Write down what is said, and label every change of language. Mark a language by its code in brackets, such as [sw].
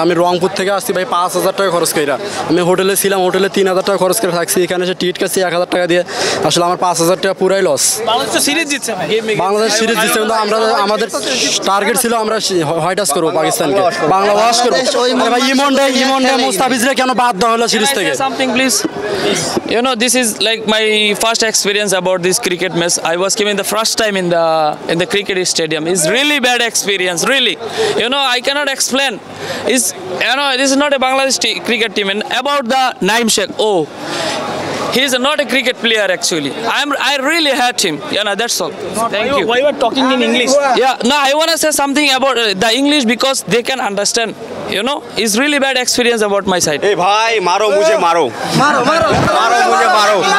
[bn] আমি রংপুর থেকে আসছি ভাই, 5,000 টাকা খরচ করে। আমি হোটেলে ছিলাম, হোটেলে 3,000 টাকা খরচ করে থাকছি। এখানে এসে টিকিট কাটছি 1,000 টাকা দিয়ে, আসলে আমার 5,000 টাকা পুরাই লস। বাংলাদেশ সিরিজ জিতছে, বাংলাদেশ সিরিজ জিতছে, কিন্তু আমাদের টার্গেট ছিল আমরা হোয়াইট হাউস করবো পাকিস্তানকে, বাংলা ওয়াশ করবো। ভাই ইমনডে মুস্তাফিজরে কেন বাদ দেওয়া হলো সিরিজ থেকে? [en] Something please. You know, this is like my first experience about this cricket match. I was came in the first time in the cricket stadium. It's really bad experience, really. You know, I cannot explain. This is not a Bangladesh cricket team. And about the Naim Sheikh, he is not a cricket player actually. I really hate him. That's all. Thank you. Why you are talking in English? Yeah, no, I want to say something about the English because they can understand. You know, it's really bad experience about my side. [hi] ए भाई मारो मुझे मारो मारो मुझे मारो